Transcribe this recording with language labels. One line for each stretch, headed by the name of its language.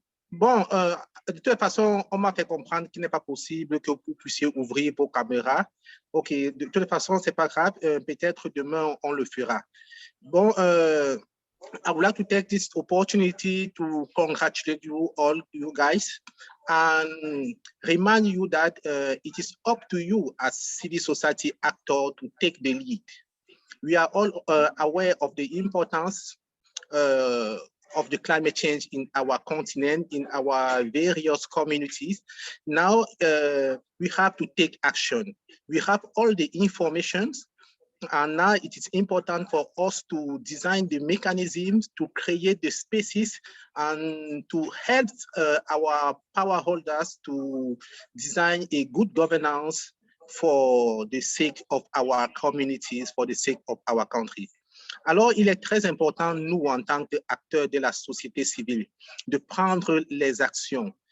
French: Bon, de toute façon, on m'a fait comprendre qu'il n'est pas possible que vous puissiez ouvrir vos caméras. Ok, de toute façon, c'est pas grave. Peut-être demain, on le fera. Bon,
English: I would like to take this opportunity to congratulate you all, you guys, and remind you that it is up to you as civil society actor to take the lead. We are all aware of the importance of the climate change in our continent, in our various communities. Now we have to take action. We have all the information, and now it is important for us to design the mechanisms to create the spaces and to help our power holders to design a good governance for the sake of our communities, for the sake of our country.
French: Alors, il est très important, nous, en tant qu'acteurs de la société civile, de prendre les actions,